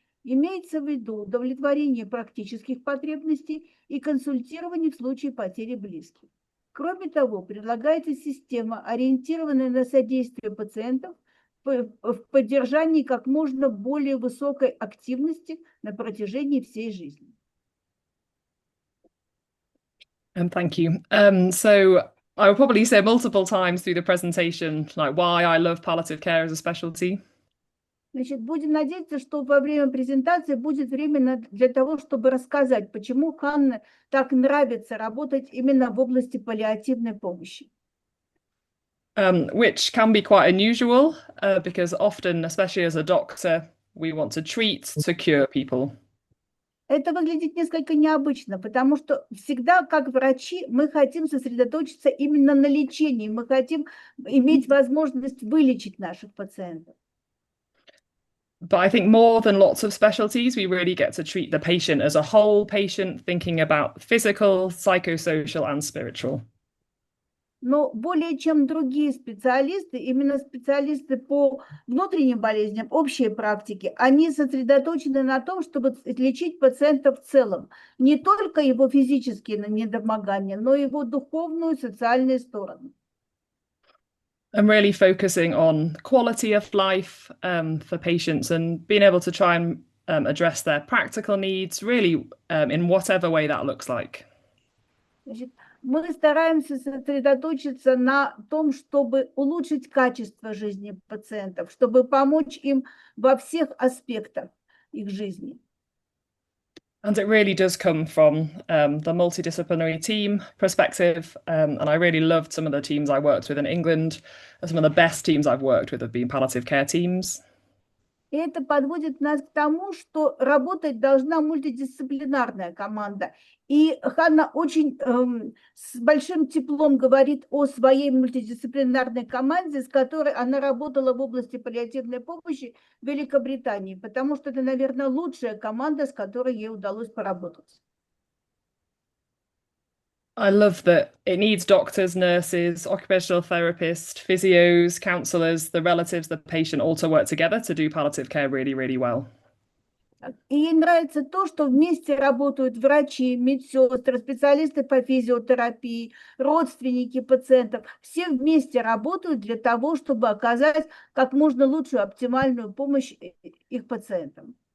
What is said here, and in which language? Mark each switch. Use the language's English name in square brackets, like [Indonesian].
[Russian] Имеется в виду удовлетворение практических потребностей и консультирование в случае потери близких. Кроме того, предлагается система, ориентированная на содействие пациентов в поддержании как можно более высокой активности на протяжении всей жизни. [English] Thank you. So I will probably say multiple times through the presentation, like why I love palliative care as a specialty. [Russian] Значит, будем надеяться, что во время презентации будет время для того, чтобы рассказать, почему Ханне так нравится работать именно в области паллиативной помощи. [English] Which can be quite unusual because often, especially as a doctor, we want to treat, to cure people. [Russian] Это выглядит несколько необычно, потому что всегда, как врачи, мы хотим сосредоточиться именно на лечении, мы хотим иметь возможность вылечить наших пациентов. [English] But I think more than lots of specialties, we really get to treat the patient as a whole patient, thinking about physical, psychosocial, and spiritual. [Russian] Но более чем другие специалисты, именно специалисты по внутренним болезням, общей практике, они сосредоточены на том, чтобы лечить пациента в целом. Не только его физические недомогания, но и его духовную, социальную сторону. [English] I'm really focusing on quality of life for patients and being able to try and address their practical needs, really in whatever way that looks like. [Russian] Значит, мы стараемся сосредоточиться на том, чтобы улучшить качество жизни пациентов, чтобы помочь им во всех аспектах их жизни. [English] And it really does come from the multidisciplinary team perspective. And I really loved some of the teams I worked with in England. Some of the best teams I've worked with have been palliative care teams. [Russian] И это подводит нас к тому, что работать должна мультидисциплинарная команда. И Ханна очень с большим теплом говорит о своей мультидисциплинарной команде, с которой она работала в области паллиативной помощи в Великобритании, потому что это, наверное, лучшая команда, с которой ей удалось поработать. [English] I love that it needs doctors, nurses, occupational therapists, physios, counsellors, the relatives, the patient all to work together to do palliative care really, really well. [Russian] И ей нравится то, что вместе работают врачи, медсестры, специалисты по физиотерапии, родственники пациентов. Все вместе работают для того, чтобы оказать как можно лучшую, оптимальную помощь их пациентам.